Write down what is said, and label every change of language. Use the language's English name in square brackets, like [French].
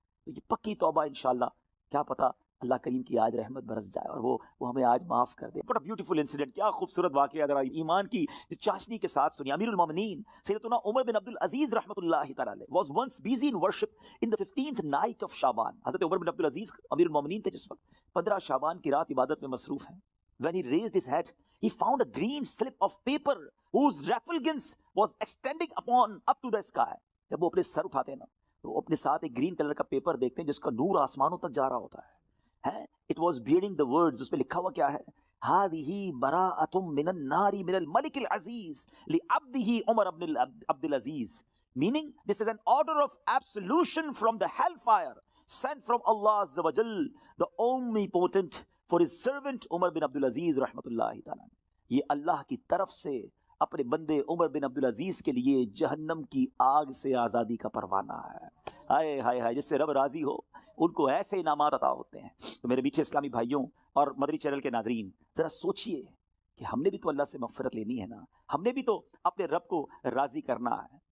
[Urdu] تو یہ پکی توبہ انشاءاللہ, کیا پتا اللہ کریم کی آج رحمت برس جائے اور وہ ہمیں آج معاف کر دے. بڑا بیوٹیفل انسیڈنٹ, کیا خوبصورت واقعہ ذرا ایمان کی چاشنی کے ساتھ سنیے. [English] امیر المومنین سیدنا عمر بن عبد العزیز [Urdu] رحمۃ اللہ تعالی علیہ [English] was once busy in worship in the 15th night of شعبان. [Urdu] حضرت عمر بن عبد العزیز امیر المومنین تھے جس وقت 15 شعبان کی رات عبادت میں مصروف ہیں. [English] When he raised his head, he found a green slip of paper whose refulgence was extending up to the sky. [Urdu] جب وہ اپنے سر اٹھاتے ہیں نا, تو اپنے ساتھ ایک گرین کلر کا پیپر دیکھتے ہیں جس کا نور آسمانوں تک جا رہا ہوتا ہے. [English] It was bearing the words, [Urdu] اس پہ لکھا ہوا کیا ہے, [Arabic] هذه براءة من النار من الملك العزيز لعبده عمر بن عبد العزيز, [English] meaning this is an order of absolution from the hellfire sent from Allah Azza wa Jal, the omnipotent, for his servant Umar bin Abdul Aziz [Urdu] رحمۃ اللہ تعالیٰ. یہ اللہ کی طرف سے اپنے بندے عمر بن عبد العزیز کے لیے جہنم کی آگ سے آزادی کا پروانہ ہے. ہائے ہائے ہائے, جس سے رب راضی ہو ان کو ایسے انعامات عطا ہوتے ہیں. تو میرے میٹھے اسلامی بھائیوں اور مدری چینل کے ناظرین, ذرا سوچئے کہ ہم نے بھی تو اللہ سے مغفرت لینی ہے نا, ہم نے بھی تو اپنے رب کو راضی کرنا ہے.